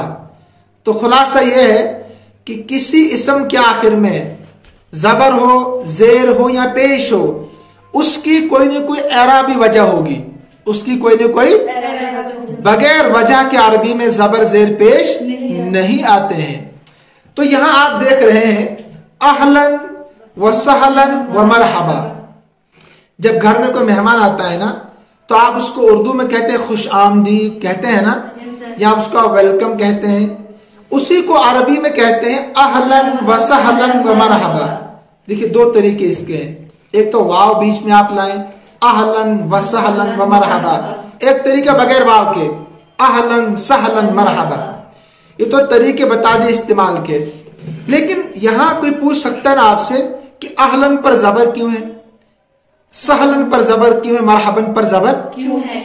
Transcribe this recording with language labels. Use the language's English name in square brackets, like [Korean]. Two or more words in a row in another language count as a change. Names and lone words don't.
[Urdu] تو خلاصہ یہ ہے کہ کسی اسم کے آخر میں زبر ہو، زیر ہو یا پیش ہو، اس کی کوئی نہ کوئی اعرابی وجہ ہوگی، اس کی کوئی نہ کوئی، بغیر وجہ کے عربی میں زبر زیر پیش نہیں آتے ہیں۔ تو یہاں آپ دیکھ رہے ہیں [Arabic] اہلن و سہلن و مرحبا۔ [Urdu] جب گھر میں کوئی مہمان آتا ہے نا تو آپ اس کو اردو میں کہتے ہیں خوش آمدید کہتے ہیں نا، یا اس کو ویلکم کہتے ہیں، اسی کو عربی میں کہتے ہیں [Arabic] اہلن و سہلن و مرحبا۔ [Urdu] دیکھیے دو طریقے اس کے ہیں، ایک تو واو بیچ میں آپ لائیں [Arabic] اہلن و سہلن و مرحبا، [Urdu] ایک طریقہ بغیر واو کے [Arabic] اہلن سہلن مرحبا۔ [Urdu] یہ تو طریقے بتا دے استعمال کے، لیکن یہاں کوئی پوچھ سکتا ہے نا آپ سے کہ اہلن پر زبر کیوں ہے، سہلن پر زبر کیوں ہے، مرحبن پر زبر کیوں ہے؟